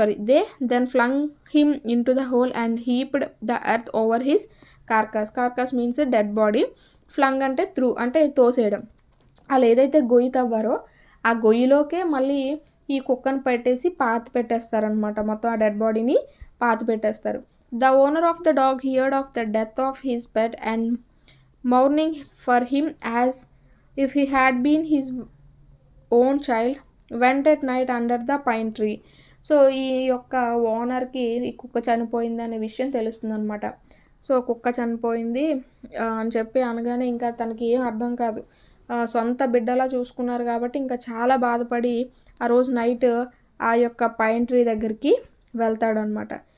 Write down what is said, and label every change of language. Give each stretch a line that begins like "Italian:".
English: They then flung him into the hole and heaped the earth over his carcass means dead body.
Telugu: ఫ్లంగ్ అంటే through అంటే తోసేయడం. వాళ్ళు ఏదైతే గొయ్యి తవ్వారో ఆ గొయ్యిలోకే మళ్ళీ ఈ కుక్కను పెట్టేసి పాతి పెట్టేస్తారనమాట, మొత్తం ఆ డెడ్ బాడీని పాతి పెట్టేస్తారు.
English: The owner of the dog heard of the death of his pet and mourning for him as if he had been his own child went at night under the pine tree.
Telugu: So ఈ యొక్క ఓనర్కి ఈ కుక్క చనిపోయింది అనే విషయం తెలుస్తుంది అనమాట. సో కుక్క చనిపోయింది అని చెప్పి అనగానే ఇంకా తనకి ఏం అర్థం కాదు, సొంత బిడ్డలా చూసుకున్నారు కాబట్టి ఇంకా చాలా బాధపడి ఆ రోజు నైట్ ఆ యొక్క పైన్ ట్రీ దగ్గరికి వెళ్తాడు అనమాట.